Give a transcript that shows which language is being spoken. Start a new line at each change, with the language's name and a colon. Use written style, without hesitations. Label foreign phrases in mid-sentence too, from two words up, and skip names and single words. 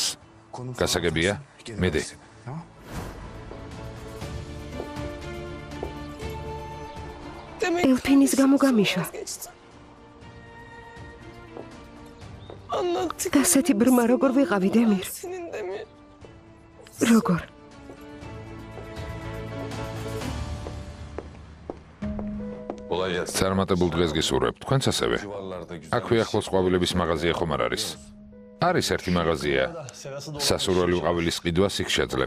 Georgian: გასაგებია? მედი.
Turkish: Demek
Georgian: ელფინის გამო გამიშვა.
Turkish: anlattık.
Georgian: ასეთი ბრმა როგორ ვიყავი დემირ?
Turkish: Senin de mi?
Georgian: როგორ? წარმატებულ დღეს გისურვებ. თქვენც ასევე. აქვე ახლოს ყვავილების მაღაზია ხომ არ არის? არის ერთი მაღაზია. სასურველი ყვავილის ყიდვას იქ შეძლებ.